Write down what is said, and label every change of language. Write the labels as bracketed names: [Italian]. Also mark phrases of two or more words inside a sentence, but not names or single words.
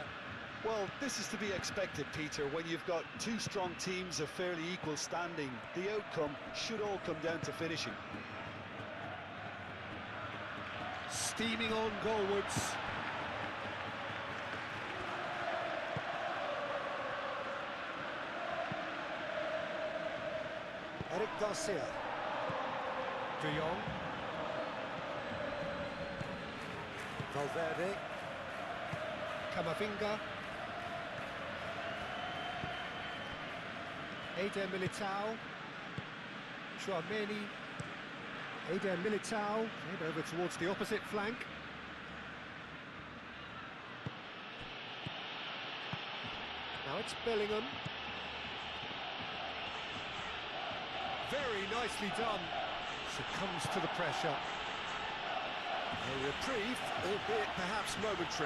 [English] Well, this is to be expected, Peter. When you've got two strong teams of fairly equal standing, the outcome should all come down to finishing. Steaming on goalwards. Eric Garcia. De Jong. Valverde. Camavinga. Eder Militao. Tchouameni. Eder Militao. Played over towards the opposite flank. Now it's Bellingham. Very nicely done. Succumbs to the pressure. A reprieve, albeit perhaps momentary.